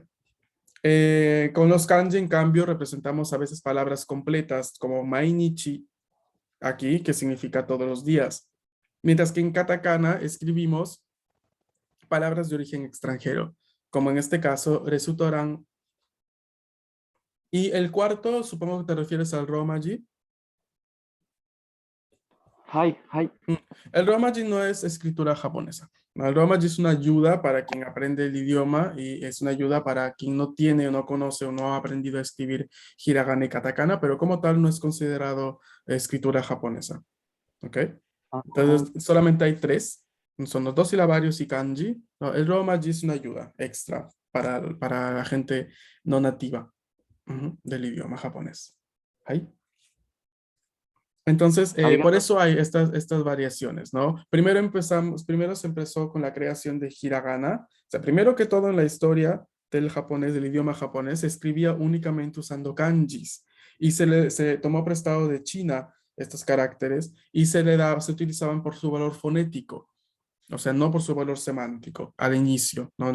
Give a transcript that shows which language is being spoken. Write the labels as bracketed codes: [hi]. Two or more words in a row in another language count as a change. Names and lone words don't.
[es] Con los kanji, en cambio, representamos a veces palabras completas como mainichi, aquí, que significa todos los días. Mientras que en katakana escribimos palabras de origen extranjero, como en este caso, resultarán. Y el cuarto, supongo que te refieres al romaji. [ja] はいはい。 [es] El romaji no es escritura japonesa. ¿No? El romaji es una ayuda para quien aprende el idioma y es una ayuda para quien no tiene o no conoce o no ha aprendido a escribir hiragana y katakana, pero como tal no es considerado escritura japonesa. ¿Ok? あ、 Entonces, solamente hay tres. Son los dos silabarios y kanji. No, el romaji es una ayuda extra para la gente no nativa del idioma japonés. ¿Ahí? Entonces, [ja] ありが [es] por [ja] とう。 [es] eso hay estas variaciones, ¿no? Primero se empezó con la creación de hiragana. O sea, primero que todo en la historia del japonés, del idioma japonés, se escribía únicamente usando kanjis y se tomó prestado de China estos caracteres y se utilizaban por su valor fonético, o sea, no por su valor semántico al inicio, ¿no?